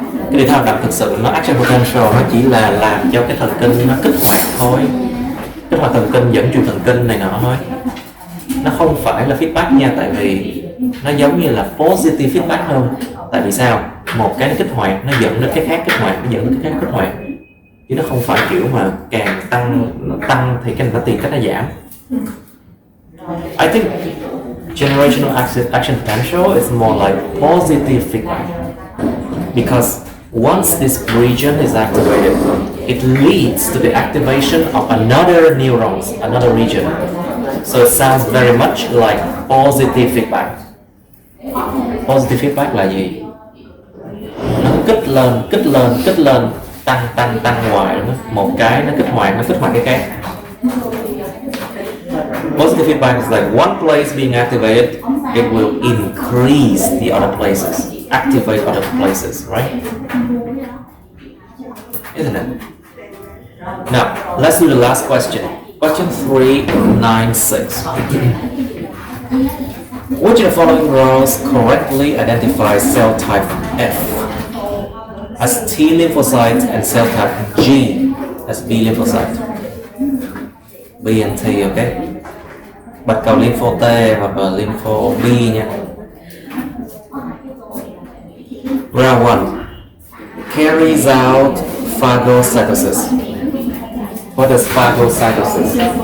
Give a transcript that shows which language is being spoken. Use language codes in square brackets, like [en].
[vi] Cái đề thao thực sự nó action potential nó chỉ là làm cho cái thần kinh nó kích hoạt thôi, kích hoạt thần kinh, dẫn truyền thần kinh này nọ thôi. Nó không phải là feedback nha, tại vì nó giống như là positive feedback hơn. Tại vì sao? Một cái nó kích hoạt nó dẫn đến cái khác kích hoạt, nó dẫn đến cái khác kích hoạt, chứ nó không phải kiểu mà càng tăng thì cái nó tiền cách nó giảm. [en] I think generational action potential is more like positive feedback because once this region is activated, it leads to the activation of another neurons, another region. So it sounds very much like positive feedback. [vi] Positive feedback là gì? Nó kích lên, tăng hoài đúng không? Một cái nó kích hoạt cái khác. [en] Positive feedback is like one place being activated, it will increase the other places, activate other places, right? Isn't it? Now, let's do the last question. Question 396. Which of the following rows correctly identifies cell type F as T lymphocyte and cell type G as B lymphocyte? B and T, okay? [vi] Bạch cầu lympho T hoặc là lympho B nha. [en] Round 1 carries out phagocytosis. What does phagocytosis?